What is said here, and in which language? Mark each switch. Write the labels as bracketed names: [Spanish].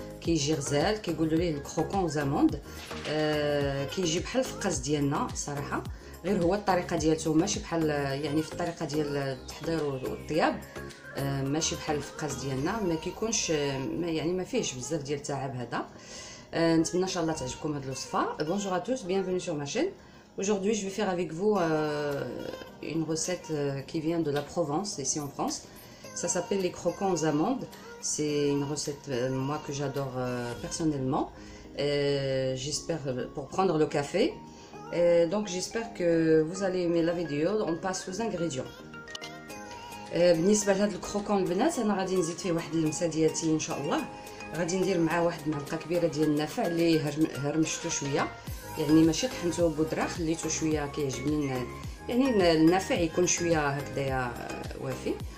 [Arabic] كيجي غزال، كيقولوا ليه الكروكون وزاموند. كيجي بحال الفقاس ديالنا صراحة، غير هو الطريقة ديالته ماشي بحال، يعني في الطريقة ديال التحضير والطياب ماشي بحال الفقاس ديالنا، ما كيكونش يعني ما فيهش بزاف ديال التعب هذا. نتمنى ان شاء الله تعجبكم هذه الوصفه. [French] Bonjour à tous, bienvenue sur ma chaîne. Aujourd'hui je vais faire avec vous une recette qui vient de la Provence, ici en France. Ça s'appelle les croquants aux amandes. C'est une recette moi que j'adore personnellement. J'espère pour prendre le café. Donc j'espère que vous allez aimer la vidéo. On passe aux ingrédients. [Arabic] بالنسبه لهاد الكروكون البنات انا غادي نزيد فيه واحد اللمسه ديالتي ان شاء الله. غادي ندير معاه واحد المعلقه كبيره ديال النافع اللي هرمشته شويه، يعني ماشي طحنته بودره، خليته شويه. كيعجبني يعني النافع يكون شويه هكذايا وافي.